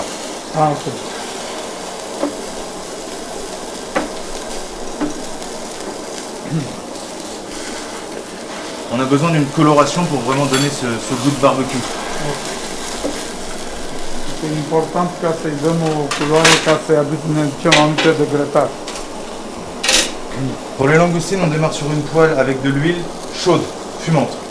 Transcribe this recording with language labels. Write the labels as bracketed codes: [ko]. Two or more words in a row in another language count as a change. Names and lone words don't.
[fr] Ah ok. On a besoin d'une coloration pour vraiment donner ce goût de barbecue. C'est important [ro] ca să-i dăm o culoare ca să-i aducem aminte de grătar. [fr] Pour les langoustines, on démarre sur une poêle avec de l'huile chaude, fumante.